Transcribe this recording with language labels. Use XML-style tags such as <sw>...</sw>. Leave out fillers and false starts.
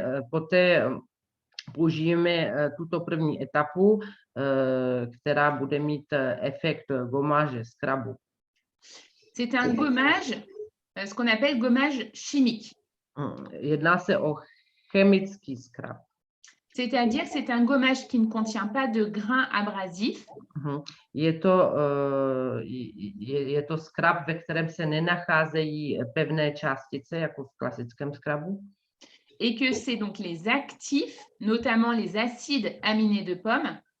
<cs>Poté použijeme tuto první etapu, která bude mít efekt gommage, skrabu.</cs> <fr>C'est un gommage, ce qu'on appelle gommage chimique.</fr> <cs>Jedná se o chemický skrab.</cs> <fr>C'est-à-dire que c'est un gommage qui ne contient pas de grains abrasifs.</fr> <cs>Je to skrab, ve kterém se nenacházejí pevné částice, jako v klasickém skrabu.</cs> <fr>Et que c'est donc les actifs, notamment les acides aminés de pomme,</fr>